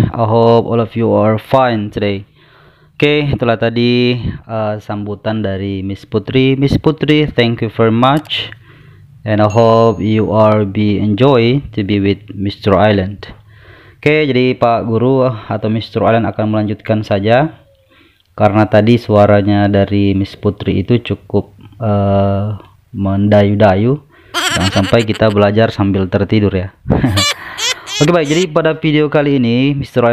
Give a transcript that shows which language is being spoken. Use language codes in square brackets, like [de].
[en] I hope all of you are fine today. [id] Oke, itulah tadi sambutan dari Miss Putri. [en] Miss Putri, thank you very much, and I hope you are enjoy to be with Mr. [id] Island. Oke, jadi Pak Guru atau Mr. Island akan melanjutkan saja, karena tadi suaranya dari Miss Putri itu cukup mendayu-dayu. Jangan sampai kita belajar sambil tertidur ya. Oke, baik, jadi pada video kali ini Mr.